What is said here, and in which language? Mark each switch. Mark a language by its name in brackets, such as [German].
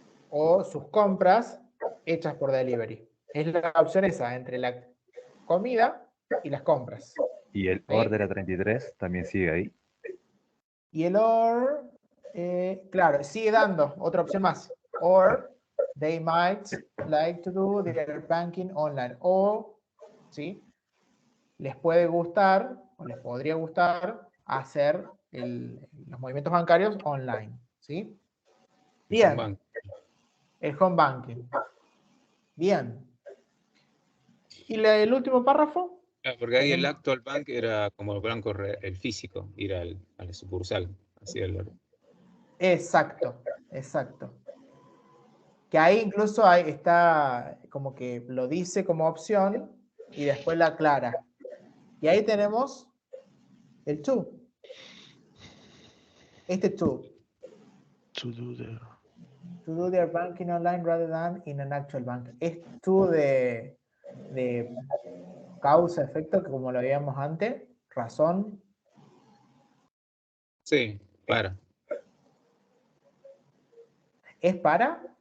[Spanish] O sus compras hechas por delivery. Es la opción esa, entre la comida y las compras. Y el or de la 33 también sigue ahí. Y el or, claro, sigue dando otra opción más. [English] Or, they might like to do their banking online. [Spanish] O, ¿sí?, les puede gustar, o les podría gustar hacer los movimientos bancarios online, ¿sí? Bien. El home banking. Bien. ¿Y el último párrafo? Porque ahí el actual bank era como el banco, el físico, ir a la sucursal. Así Exacto, exacto. Que ahí incluso está como que lo dice como opción y después la aclara. Y ahí tenemos el to. Este to. [English] To do the... To do their banking online rather than in an actual bank. [Spanish] Es to de causa, efecto, que como lo veíamos antes, razón. Sí, para. ¿Es para?